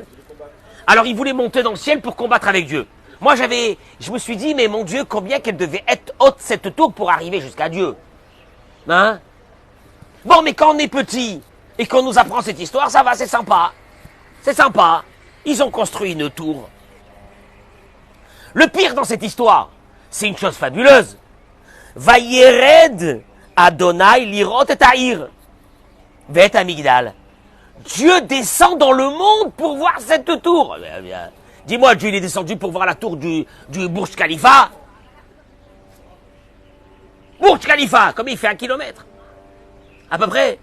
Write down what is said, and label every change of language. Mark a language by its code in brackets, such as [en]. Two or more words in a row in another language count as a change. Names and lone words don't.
[fr] Alors, il voulait monter dans le ciel pour combattre avec Dieu. Moi, je me suis dit, mais mon Dieu, combien qu'elle devait être haute, cette tour, pour arriver jusqu'à Dieu. Hein? Bon, mais quand on est petit, et qu'on nous apprend cette histoire, ça va, c'est sympa. C'est sympa. Ils ont construit une tour. Le pire dans cette histoire, c'est une chose fabuleuse. [he] וירד אדוני לראות את העיר. ואת המגדל. [fr] Dieu descend dans le monde pour voir cette tour. Dis-moi, Dieu il est descendu pour voir la tour du Burj Khalifa. Burj Khalifa, comme il fait 1 kilomètre. À peu près.